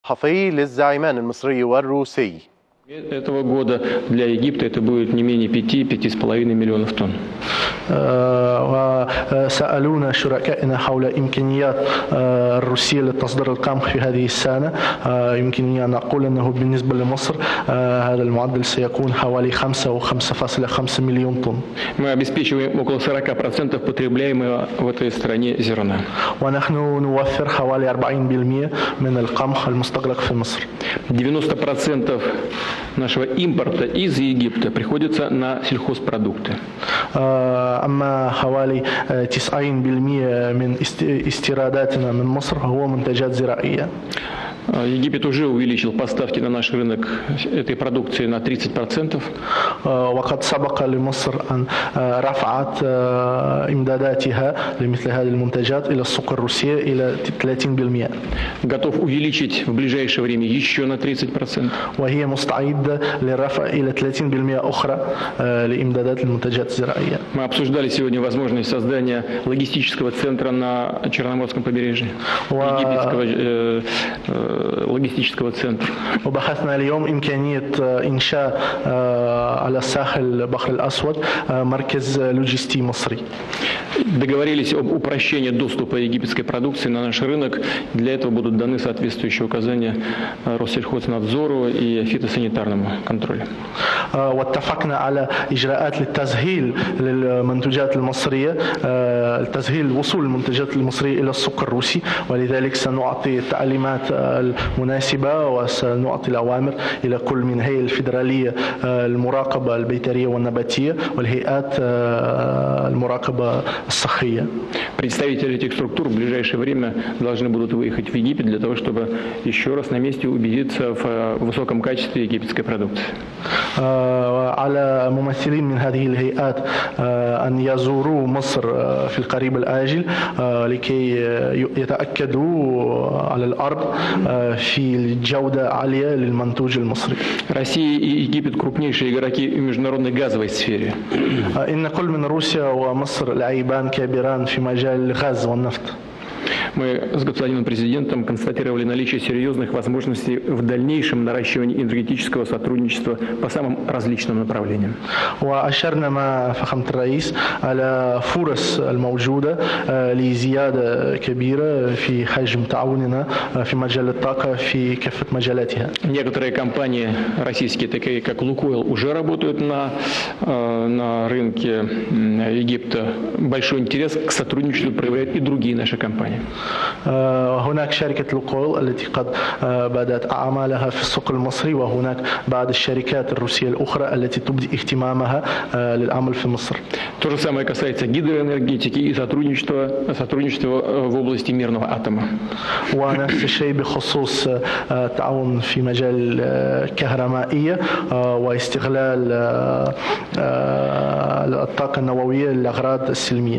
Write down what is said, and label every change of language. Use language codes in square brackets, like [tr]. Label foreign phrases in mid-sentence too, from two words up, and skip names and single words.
[ar] صحفي للزعيمان المصري والروسي. [ru] Этого года для Египта это будет не менее 5–5,5 миллионов тонн. [ar] وسألونا شركائنا حول إمكانيات الروسية لتصدير القمح في هذه السنة. يمكنني أن أقول أنه بالنسبة لمصر هذا المعدل سيكون حوالي 5 أو 5,5 مليون طن. [ru] Мы обеспечиваем около 40% потребляемого в этой стране зерна. [ar] ونحن نوفر حوالي 40% من القمح المستغرق في مصر. [ru] 90% нашего импорта из Египта приходится на сельхозпродукты. [ar] أما حوالي 90% من استيراداتنا من مصر هو منتجات زراعية. [ru] Египет уже увеличил поставки на наш рынок этой продукции на 30%. [ar] وقد سبق لمصر أن رفعت إمداداتها لمثل هذه المنتجات إلى السوق الروسية إلى 30%. [ru] Готов увеличить в ближайшее время еще на 30%. [ar] وهي مستعدة للرفع إلى 30% أخرى لإمدادات المنتجات الزراعية. [ru] Мы обсуждали сегодня возможность создания логистического центра на Черноморском побережье. Египетского логистического центра. [ar] وبحثنا اليوم إمكانية إنشاء على الساحل البحر الأسود مركز لوجستي مصري. [ru] Договорились об упрощении доступа египетской продукции на наш рынок. Для этого будут даны соответствующие указания Россельхознадзору и фитосанитарному контролю. [ar] واتفقنا على إجراءات للتسهيل للمنتجات المصرية، تسهيل وصول المنتجات المصرية إلى السوق الروسي، ولذلك سنعطي التعليمات المناسبة وسنعطي الأوامر إلى كل من الهيئة الفيدرالية المراقبة البيطرية والنباتية والهيئات المراقبة الصحية. [ru] Представители этих структур в ближайшее время должны будут выехать в Египет для того, чтобы еще раз на месте убедиться в высоком качестве египетской продукции. [ar] على ممثلين من هذه الهيئات أن يزوروا مصر في القريب الآجل لكي يتأكدوا على الأرض في جودة عالية للمنتوج المصري. [ru] Россия и Египет крупнейшие игроки в международной газовой сфере. [ar] إن كل من روسيا ومصر لاعبان كبيران في مجال الغاز والنفط. [ru] Мы с господином президентом констатировали наличие серьезных возможностей в дальнейшем наращивании энергетического сотрудничества по самым различным направлениям. [ar] وأشرنا مع فخامة الرئيس على فرص الموجودة لزيادة كبيرة في حجم تعاوننا في مجال الطاقة في كافة مجالاتها. [ru] Некоторые компании российские, такие как Лукойл, уже работают на рынке Египта. Большой интерес к сотрудничеству проявляют и другие наши компании. [ar] هناك شركة لوكويل التي قد بدأت أعمالها في السوق المصري، وهناك بعض الشركات الروسية الأخرى التي تبدي اهتمامها للعمل في مصر. [ru] То же самое касается гидроэнергетики и сотрудничества в области мирного атома. [ar] ونفس الشيء بخصوص التعاون في مجال الكهربائية واستغلال الطاقة النووية للأغراض السلمية.